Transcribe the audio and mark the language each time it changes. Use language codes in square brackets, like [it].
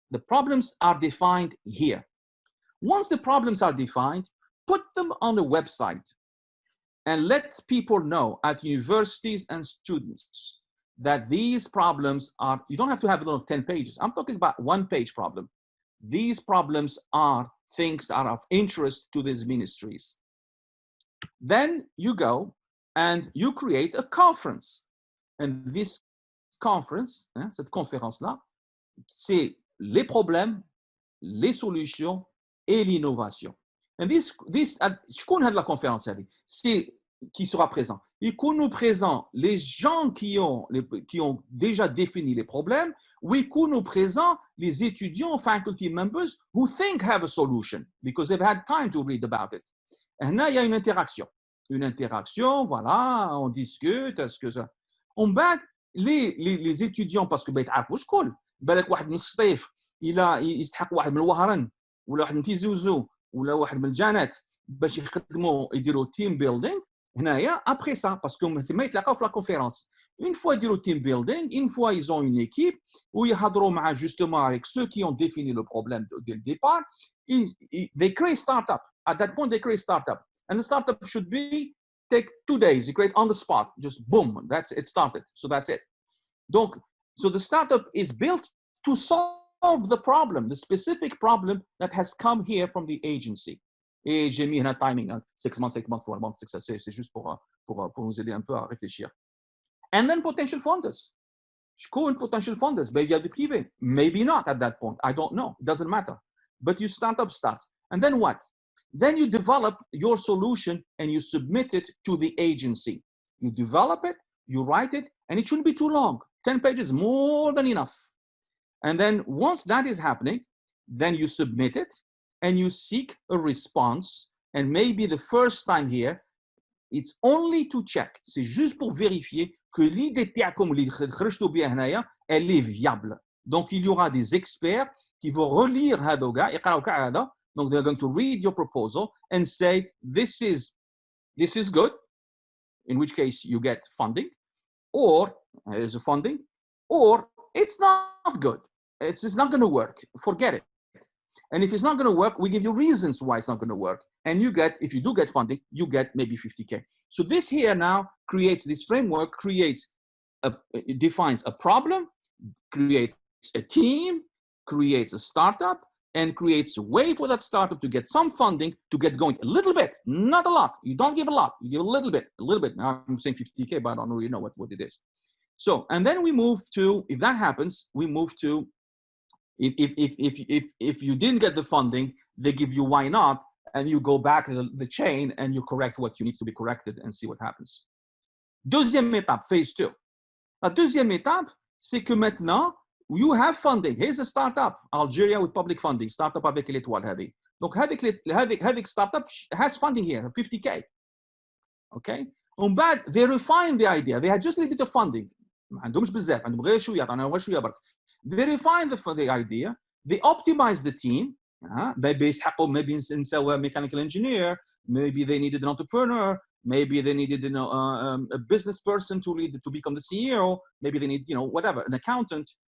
[en] The problems are defined here. Once the problems are defined, put them on a website and let people know at universities and students that these problems are, you don't have to have it on 10 pages. I'm talking about 1-page problem. These problems are things that are of interest to these ministries. Then you go and you create a conference. And this conference, [fr] cette conférence-là, c'est les problèmes, les solutions et l'innovation. [en] And this [ar] شكون هاد [fr] la conférence [ar] هذه? [fr] C'est qui sera présent? [ar] يكونوا [fr] présents les gens qui ont déjà défini les problèmes, ou [ar] يكونوا [fr] présents les étudiants, [en] faculty members who think have a solution because they've had time to read about it. [ar] هنا [fr] il y a une interaction. Une interaction, voilà, on discute, est-ce que ça... On bat les étudiants parce que [ar] بيتعرفوا شكون. بالك واحد من السطيف يستحق واحد من الوهران ولا واحد من تيزي وزو ولا واحد من الجانات باش يخدموا يديروا تيم بيلدينغ هنايا [fr] après ça [ar] parce que ثم يتلاقاو في لا كونفيرونس [fr] une fois [ar] يديروا تيم بيلدينغ [fr] une fois ils ont une équipe [ar] ويهضروا مع [fr] justement avec ceux qui ont défini le problème dès le départ [en] they create startup. At that point they create startup, and the startup should be take 2 days. You create on the spot, just boom, that's it started. So that's it. Donc, so the startup is built to solve the problem, the specific problem that has come here from the agency. [fr] Et j'ai mis un timing, 6 months, 12 months, c'est juste pour nous aider un peu à réfléchir. [en] And then potential funders. [ar] شكون [en] potential funders? Maybe you have the private, maybe not at that point. I don't know. It doesn't matter. But your startup starts. And then what? Then you develop your solution and you submit it to the agency. You develop it, you write it, and it shouldn't be too long. 10 pages, more than enough. And then once that is happening, then you submit it and you seek a response. And maybe the first time here, it's only to check. [fr] C'est juste pour vérifier que l'idée [ar] تاعكم اللي خرجتوا بها هنايا, [fr] elle est viable. Donc il y aura des experts qui vont relire [ar] هذا وكاع, يقراو كاع هذا. [fr] Donc [en] they're going to read your proposal and say, this is this is good, in which case you get funding, or there's a funding, or it's not good. It's not going to work. Forget it. And if it's not going to work, we give you reasons why it's not going to work. And you get, if you do get funding, you get maybe 50K. So this here now creates this framework, it defines a problem, creates a team, creates a startup, and creates a way for that startup to get some funding to get going a little bit, not a lot. You don't give a lot, you give a little bit. Now I'm saying 50K, but I don't really know what it is. So, and then we move to, if that happens, we move to, if you didn't get the funding, they give you why not, and you go back the chain and you correct what you need to be corrected and see what happens. [fr] Deuxième étape, phase 2. La deuxième étape, c'est que maintenant, [en] you have funding. Here's a startup, Algeria with public funding, startup [fr] avec l'étoile [ar] هذه. [en] Donc [ar] هذيك [en] startup has funding here, 50K. Okay? [ar] ومن بعد, [en] they refine the idea. They had just a little bit of funding. [ar] ما عندهمش بزاف, عندهم غير شوية, أنا شوية برك. [en] They refine the idea, they optimize the team, maybe نسوى mechanical engineer, maybe they needed an entrepreneur, maybe they needed a business person to become the CEO, maybe they need, whatever, an accountant.